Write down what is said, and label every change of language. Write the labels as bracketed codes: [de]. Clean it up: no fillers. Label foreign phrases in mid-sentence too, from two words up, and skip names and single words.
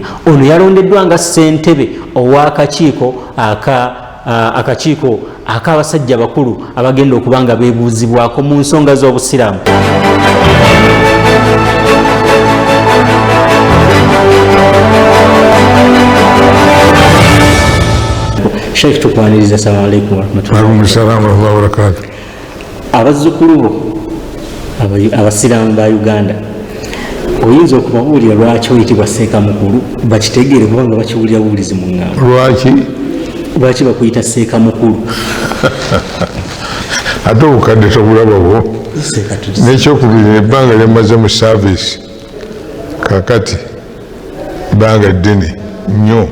[lg] Ono yalondeddwa nga ssentebe ow'akakiiko akakiiko ak'abasajja bakulu abagenda okubanga beebuuzibwako mu nsonga z'obusiraamu. Sheikh tukwaniriza, [ar] السلام عليكم ورحمة الله wabarakatuh. [lg] Abazzukulu bo abasiraamu ba Uganda, oyinza okubabuulira lwaki oyitibwa seeka mukulu bakitegeere kubanga bakiwulira buulizi mu ŋŋambo. Lwaki bakuyita seeka mukulu? Ate obukadde tobulababo, n'ekyokubiri ebbanga lyemaze mu saavisi kakati ebbanga ddene nnyo.